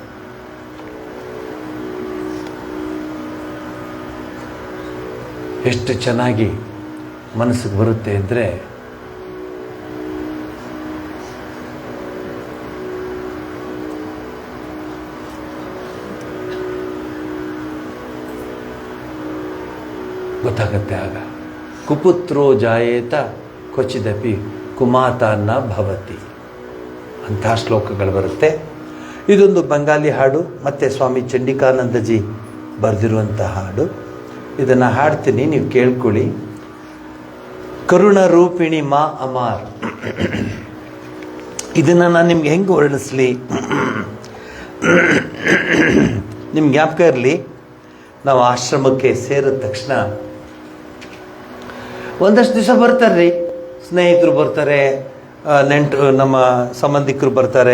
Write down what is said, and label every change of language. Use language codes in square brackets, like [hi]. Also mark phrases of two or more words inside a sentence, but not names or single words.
[kn] ಎಷ್ಟು ಚೆನ್ನಾಗಿ ಮನಸ್ಸಿಗೆ ಬರುತ್ತೆ ಅಂದರೆ, ಗೊತ್ತಾಗತ್ತೆ ಆಗ. [sa] ಕುಪುತ್ರೋ ಜಾಯೇತ ಕ್ವಚಿದಪಿ ಕುಮಾತಾನ್ನ ಭವತಿ [kn] ಅಂಥ ಶ್ಲೋಕಗಳು ಬರುತ್ತೆ. ಇದೊಂದು ಬಂಗಾಲಿ ಹಾಡು, ಮತ್ತು ಸ್ವಾಮಿ ಚಂಡಿಕಾನಂದಜಿ ಬರೆದಿರುವಂಥ ಹಾಡು. ಇದನ್ನು ಹಾಡ್ತೀನಿ, ನೀವು ಕೇಳ್ಕೊಳ್ಳಿ. [bn] করুণ রূপিণী মা আমার. [kn] ಇದನ್ನು ನಾನು ನಿಮ್ಗೆ ಹೆಂಗೆ ವರ್ಣಿಸ್ಲಿ, ನಿಮ್ಗೆ ಜ್ಞಾಪಕ ಇರಲಿ, ನಾವು ಆಶ್ರಮಕ್ಕೆ ಸೇರಿದ ತಕ್ಷಣ ಒಂದಷ್ಟು ದಿವಸ ಬರ್ತಾರೆ ರೀ, ಸ್ನೇಹಿತರು ಬರ್ತಾರೆ, ನೆಂಟರು, ನಮ್ಮ ಸಂಬಂಧಿಕರು ಬರ್ತಾರೆ.